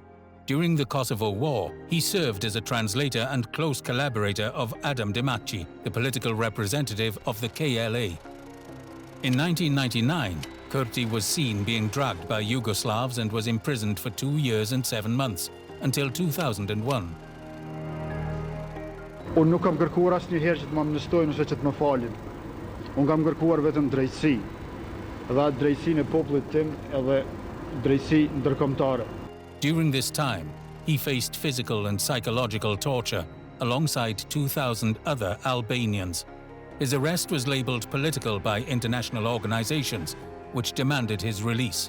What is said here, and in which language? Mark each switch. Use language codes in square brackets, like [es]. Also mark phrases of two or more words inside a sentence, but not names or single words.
[en] During the Kosovo War, he served as a translator and close collaborator of Adam Demaci, the political representative of the KLA. In 1999, Kurti was seen being dragged by Yugoslavs and was imprisoned for 2 years and 7 months, until 2001. [sq] Unë nuk kam kërkuar asnjëherë që të më amnestojnë ose që të më falin. Unë kam kërkuar vetëm drejtësi, dhe atë drejtësinë e popullit tim edhe drejtësi ndërkombëtare. [en] During this time, he faced physical and psychological torture alongside 2,000 other Albanians. His arrest was labeled political by international organizations, which demanded his release.